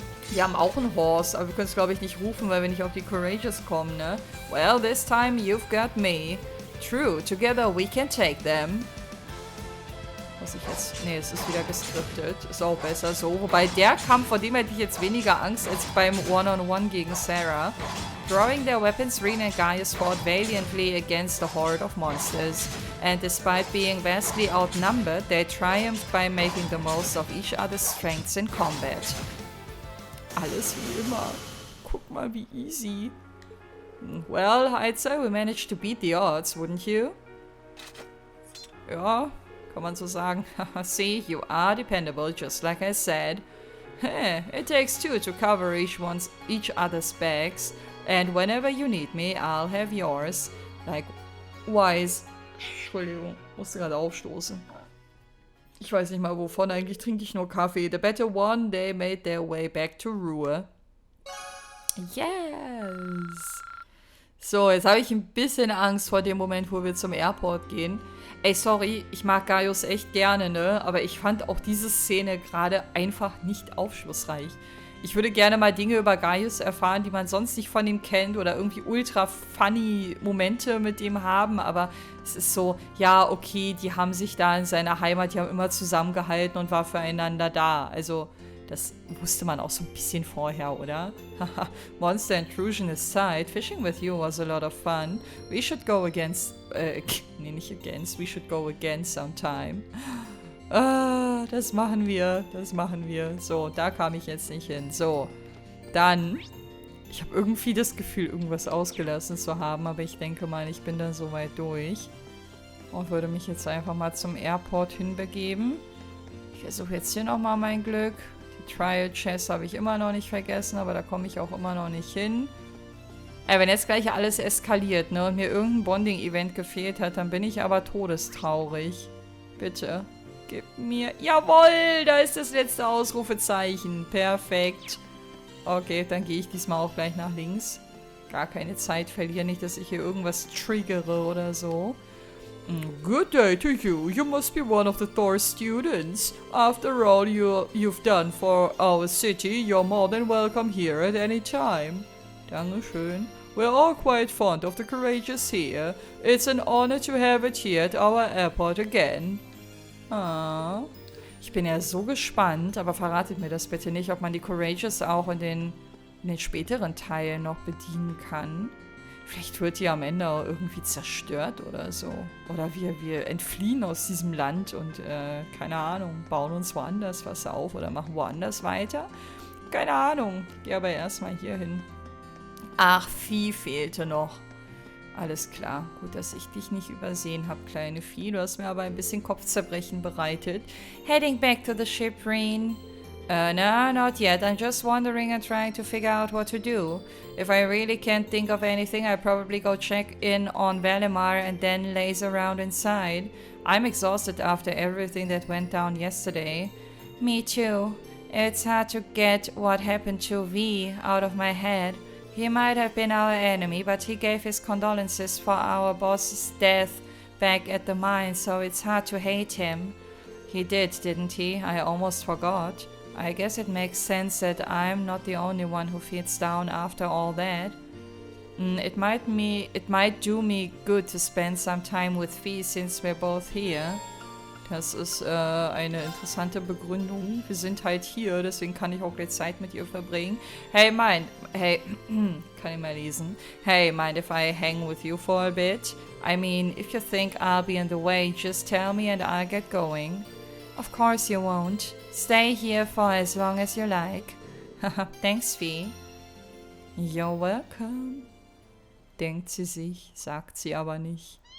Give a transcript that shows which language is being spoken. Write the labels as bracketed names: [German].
[German] Wir haben auch einen Horse, aber wir können es, glaube ich, nicht rufen, weil wir nicht auf die Courageous kommen, ne? [English] Well, this time you've got me. True, together we can take them. [German] Was ich jetzt... Nee, es ist wieder geskriptet. Ist auch besser so. Wobei der Kampf, vor dem hätte ich jetzt weniger Angst als beim One-on-One gegen Sarah. [English] Drawing their weapons, Rena and Gaius fought valiantly against a horde of monsters. And despite being vastly outnumbered, they triumphed by making the most of each other's strengths in combat. [German] Alles wie immer. Guck mal, wie easy. [English] Well, I'd say we managed to beat the odds, wouldn't you? [German] Ja, kann man so sagen. [English] See, you are dependable, just like I said. Hey, it takes two to cover each other's backs. And whenever you need me, I'll have yours. Like, wise. [German] Entschuldigung, musste gerade aufstoßen. Ich weiß nicht mal wovon, eigentlich trinke ich nur Kaffee. [English] The better one, they made their way back to Ruhe. Yes! [German] So, jetzt habe ich ein bisschen Angst vor dem Moment, wo wir zum Airport gehen. Ey, sorry, ich mag Gaius echt gerne, ne? Aber ich fand auch diese Szene gerade einfach nicht aufschlussreich. Ich würde gerne mal Dinge über Gaius erfahren, die man sonst nicht von ihm kennt oder irgendwie ultra funny Momente mit ihm haben, aber es ist so, ja, okay, die haben sich da in seiner Heimat, die haben immer zusammengehalten und war füreinander da. Also, das wusste man auch so ein bisschen vorher, oder? [English] Haha, Monster Intrusion aside, fishing with you was a lot of fun. We should go against, [German] nee, nicht against, [English] we should go again sometime. [German] Das machen wir, das machen wir. So, da kam ich jetzt nicht hin. So, dann, ich habe irgendwie das Gefühl, irgendwas ausgelassen zu haben, aber ich denke mal, ich bin da soweit durch. Und würde mich jetzt einfach mal zum Airport hinbegeben. Ich versuche jetzt hier nochmal mein Glück. Die Trial Chess habe ich immer noch nicht vergessen, aber da komme ich auch immer noch nicht hin. Ey, wenn jetzt gleich alles eskaliert, ne, und mir irgendein Bonding-Event gefehlt hat, dann bin ich aber todestraurig. Bitte. Gib mir... Jawohl, da ist das letzte Ausrufezeichen. Perfekt. Okay, dann gehe ich diesmal auch gleich nach links. Gar keine Zeit verlieren, nicht, dass ich hier irgendwas triggere oder so. [English] Good day to you. You must be one of the Thor students. After all you've done for our city, you're more than welcome here at any time. [German] Dankeschön. [English] We're all quite fond of the courageous here. It's an honor to have it here at our airport again. Ah. [German] Ich bin ja so gespannt, aber verratet mir das bitte nicht, ob man die Courageous auch in den späteren Teilen noch bedienen kann. Vielleicht wird die am Ende auch irgendwie zerstört oder so. Oder wir entfliehen aus diesem Land und, keine Ahnung, bauen uns woanders was auf oder machen woanders weiter. Keine Ahnung. Geh aber erstmal hier hin. Ach, Vieh fehlte noch. Alles klar. Gut, dass ich dich nicht übersehen habe, kleine Vieh. Du hast mir aber ein bisschen Kopfzerbrechen bereitet. [English] Heading back to the ship, Reen. No, not yet. I'm just wandering and trying to figure out what to do. If I really can't think of anything, I'll probably go check in on Valimar and then laze around inside. I'm exhausted after everything that went down yesterday. Me too. It's hard to get what happened to V out of my head. He might have been our enemy, but he gave his condolences for our boss's death back at the mine, so it's hard to hate him. He did, didn't he? I almost forgot. I guess it makes sense that I'm not the only one who feels down after all that. It might do me good to spend some time with Fee since we're both here. [German] Das ist eine interessante Begründung. Wir sind halt hier, deswegen kann ich auch gleich Zeit mit ihr verbringen. Hey, kann ich mal lesen. [English] Hey, mind if I hang with you for a bit? I mean, if you think I'll be in the way, just tell me and I'll get going. Of course you won't. Stay here for as long as you like. Thanks, Fee. You're welcome. [German] Denkt sie sich, sagt sie aber nicht.